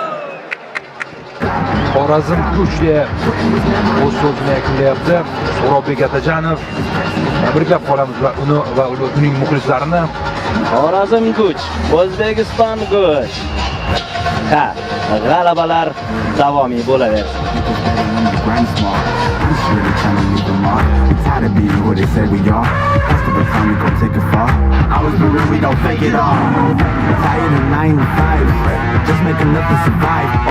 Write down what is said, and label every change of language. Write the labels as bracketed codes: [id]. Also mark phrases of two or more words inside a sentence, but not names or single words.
[uz] Xorazm kuch deb o'z so'zini yakunlayapti. Murobbek Atajonov. Tabriklab qolamiz va uni va uning muxlislarini. Xorazm kuch, O'zbekiston kuch. Ha, g'alabalar davomiy bo'laversin. [en] Tired of being who they say we are. Most of the time we gon' take it far. I was real, we don't fake it all. Tired of 9 to 5, just make enough to survive.